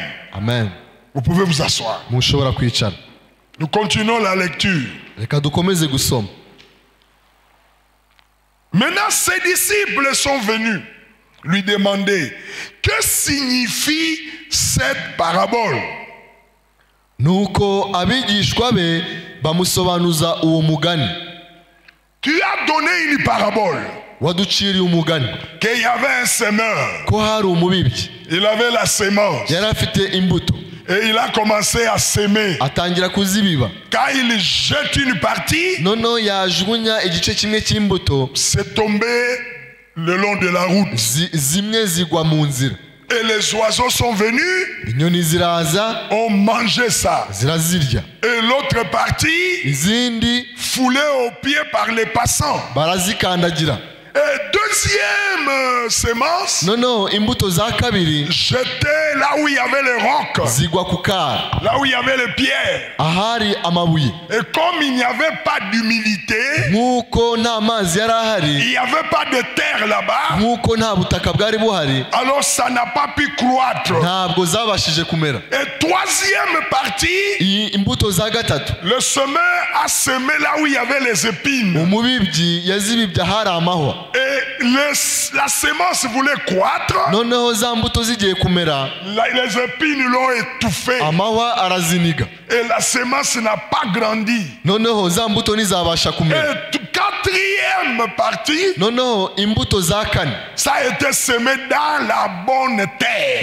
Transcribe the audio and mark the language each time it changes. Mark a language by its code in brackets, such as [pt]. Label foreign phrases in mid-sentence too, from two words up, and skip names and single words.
[fr] Amen. Vous pouvez vous asseoir. [rw] Mushobora kwicara. [fr] Nous continuons la lecture. [rw] Reka dukomeze gusoma. [fr] Maintenant, ses disciples sont venus lui demander que signifie cette parabole. [rw] Nuko abigishwa be bamusobanuza uwo mugani. [fr] Tu as donné une parabole. [rw] Waduciriye umugani. [fr] Qu'il y avait un semeur. [rw] Ko hari umubibyi. [fr] Il avait la sémence. [rw] Yari afite imbuto. [fr] Et il a commencé à s'aimer. [rw] Atangira kuzibiba. [fr] Quand il jette une partie, [rw] nono yajugunya igice kimwe cy'imbuto, [fr] c'est tombé le long de la route. [rw] Zimwe zigwa mu nzira. [fr] Et les oiseaux sont venus, [rw] inyoni ziraza, [fr] ont mangé ça. [rw] Zirazirya. [fr] Et l'autre partie, [rw] izindi, [fr] foulée aux pieds par les passants. [rw] Barazikandagira. [fr] Et deuxième semence, [rw] imbuto za kabiri, [fr] jeté là où il y avait les rocs, [rw] zigwa ku kara, [fr] là où il y avait les pierres. [rw] Ahari amabuye. [fr] Et comme il n'y avait pas d'humilité, [rw] nkuko nta mazi yari ahari, [fr] il n'y avait pas de terre là-bas, [rw] nkuko nta butaka bwari buhari, [fr] alors ça n'a pas pu croître. [rw] Ntabwo zabashije kumera. [fr] Et troisième partie, [rw] imbuto za gatatu, [fr] le semeur a semé là où il y avait les épines. [rw] Umubibyi yazibibye ahari amahwa. [fr] Et la semence voulait croître. Les épines l'ont étouffé. Et la semence n'a pas grandi. Et quatrième partie, ça a été semé dans la bonne terre.